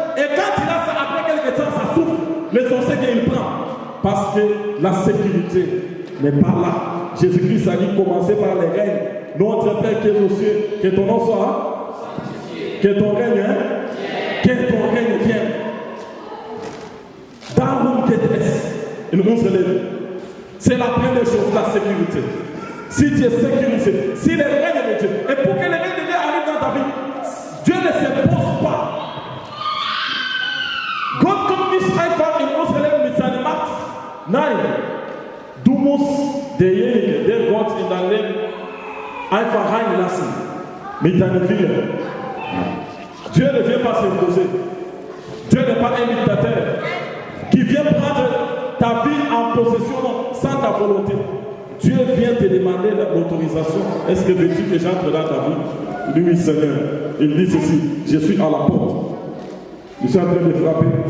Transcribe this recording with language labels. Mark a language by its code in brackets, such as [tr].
[fr] Et quand il a ça, après quelques temps, ça souffle. Mais on sait qu'il prend. Parce que la sécurité n'est pas là. Jésus-Christ a dit commencer par les règnes. Notre Père qui est aux cieux, que ton nom soit, que ton règne, que ton règne vienne. [de] Darum geht es in unser Leben. [fr] C'est la première chose, la sécurité. Si tu es sécurisé, si le règne de Dieu, et pour que le règne de Dieu arrive dans ta vie, Dieu ne s'impose pas. [de] Gott kommt nicht einfach in unser Leben mit seiner Macht. Nein, du musst derjenige, der Gott in dein Leben einfach reinlassen mit deinem Willen. [fr] Dieu ne vient pas s'imposer. Dieu n'est pas un dictateur qui vient prendre ta vie en possession sans ta volonté. Dieu vient te demander l'autorisation. Est-ce que veux-tu que j'entre dans ta vie? Lui, Seigneur, il dit ceci: je suis à la porte. Je suis en train de frapper.